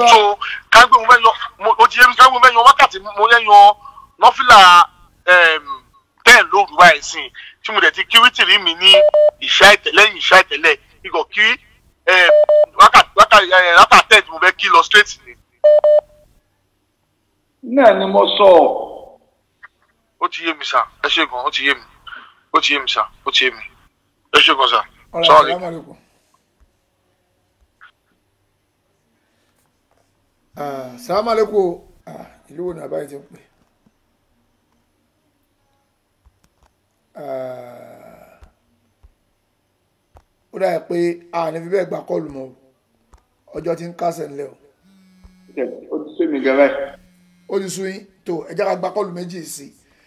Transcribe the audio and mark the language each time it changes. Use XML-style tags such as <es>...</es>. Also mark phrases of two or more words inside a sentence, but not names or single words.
<yo>so kágbé mo fẹ́ yan o ti yé mi kágbé mo fẹ́ yan wákàtí mo yẹ yan nọ́fìlà 10 lóru báyìí sìn tí mo dẹ̀ ti kí wítìrì mi ní lẹ́yìn ìṣá ìtẹ̀lẹ̀ ikọ̀ kí wákàtí 10 tí mo fẹ́ kí lọ straight ni. náà ni mo sọ. ó ti yé mi sà ẹ ṣe gan ó ti yé mi sà ó ti yé mi ẹ ṣe gan sà.</yo> <ar>السلام السلام عليكم</ar> <yo>ìlú wo ni àbáyé ti ń pè ó dáa pé a ní fi bẹ́ẹ̀ gba kọ́ọ̀lù mọ́ ọjọ́ tí ń kásẹ̀ ńlẹ̀ o. ó ti sún mi gẹ́gẹ́. ó ti sún yín tó ẹ jẹ́ ká gba kọ́ọ̀lù méjì sí i.</yo>